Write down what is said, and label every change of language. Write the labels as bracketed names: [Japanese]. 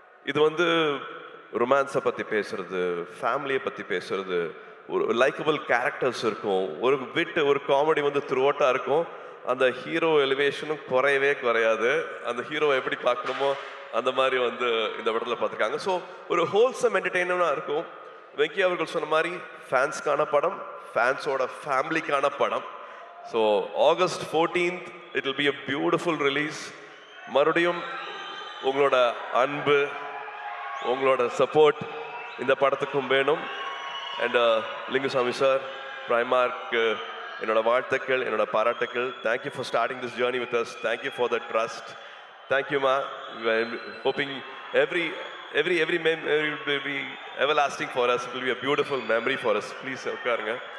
[Tamil] இது வந்து ரொமான்ஸை பற்றி பேசுறது, ஃபேமிலியை பற்றி பேசுறது, ஒரு லைக்கபிள் கேரக்டர்ஸ் இருக்கும், ஒரு விட்டு ஒரு காமெடி வந்து த்ரூஅவுட்டாக இருக்கும். அந்த ஹீரோ எலிவேஷனும் குறையவே குறையாது. அந்த ஹீரோவை எப்படி பார்க்கணுமோ அந்த மாதிரி வந்து இந்த படத்தில் பார்த்துருக்காங்க. ஸோ ஒரு ஹோல்சம் என்டர்டெயின்மெண்ட்டாக இருக்கும். வெங்கி அவர்கள் சொன்ன மாதிரி ஃபேன்ஸ்க்கான படம், ஃபேன்ஸோட ஃபேமிலிக்கான படம். [English] So August 14th it will be a beautiful release. [Tamil] மறுபடியும் உங்களோட அன்பு, உங்களோட சப்போர்ட் இந்த படத்துக்கும் வேணும். அண்ட் லிங்குசாமி சார், பிரைமார்க் என்னோட வாழ்த்துக்கள், என்னோட பாராட்டுக்கள். [English] Thank you for starting this journey with us. Thank you for the trust. தேங்க்யூமா. Hoping every memory will be everlasting for us. It will be a beautiful memory for us. Please [Tamil] உட்காருங்க.